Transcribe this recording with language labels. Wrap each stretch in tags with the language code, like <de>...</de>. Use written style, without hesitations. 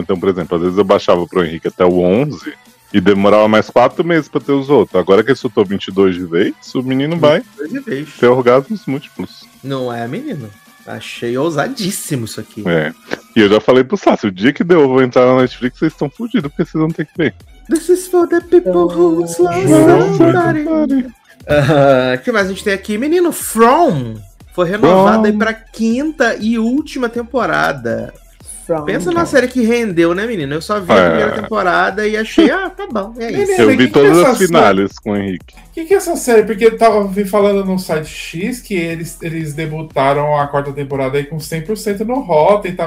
<pt>Então, por exemplo, às vezes eu baixava pro Henrique até o 11 e demorava mais 4 meses pra ter os outros. Agora que ele soltou 22 de vez, o menino vai ter orgasmos múltiplos. Não é, menino? Achei ousadíssimo isso aqui. É. E eu já falei pro Sassi, o dia que deu, eu vou entrar na Netflix, vocês estão fodidos, porque vocês vão ter que ver.</pt> <en>This is for the people who's lost somebody.</en> <pt>Que mais a gente tem aqui? Menino, From foi renovado aí pra quinta e última temporada. From. Pensa numa série que rendeu, né, menino? Eu só vi a primeira temporada e achei, tá bom, é isso. Menino, eu vi todas as finais com o Henrique. O que é essa série? Porque eu tava falando no site X que eles debutaram a quarta temporada aí com 100% no Rotten, tá?</pt>